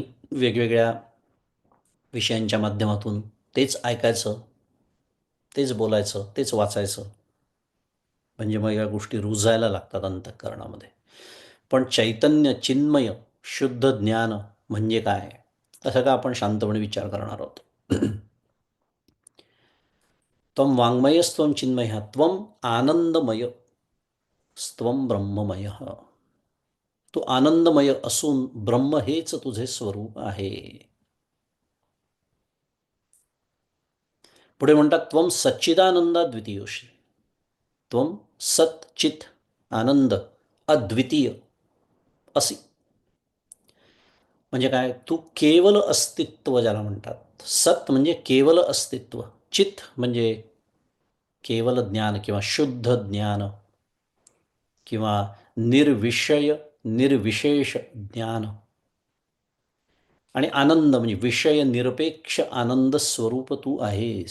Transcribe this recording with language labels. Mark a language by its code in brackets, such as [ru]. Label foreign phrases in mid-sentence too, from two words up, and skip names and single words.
[mr] वेगवेगळ्या विषयांच्या माध्यमातून तेच ऐकायचं, तेच बोलायचं, तेच वाचायचं, म्हणजे मग या गोष्टी रुजायला लागतात अंतःकरणामध्ये. पण चैतन्य चिन्मय शुद्ध ज्ञान म्हणजे काय, असं का आपण शांतपणे विचार करणार आहोत. [sa] त्वं वाङ्मयस्त्वं चिन्मयः त्वम् आनंदमय स्त्वं ब्रह्ममय. [mr] तू आनंदमय असून ब्रह्म हेच तुझे स्वरूप आहे. पुढे म्हणतात [sa] त्वं सच्चिदानंदा द्वितीयोशी. त्वं सत चित आनंद अद्वितीय असी. [mr] म्हणजे काय? तू केवल अस्तित्व ज्याला म्हणतात. सत म्हणजे केवल अस्तित्व, चित म्हणजे केवल ज्ञान किंवा शुद्ध ज्ञान किंवा निर्विषय निर्विशेष ज्ञान, आणि आनंद म्हणजे विषय निरपेक्ष आनंद स्वरूप तू आहेस.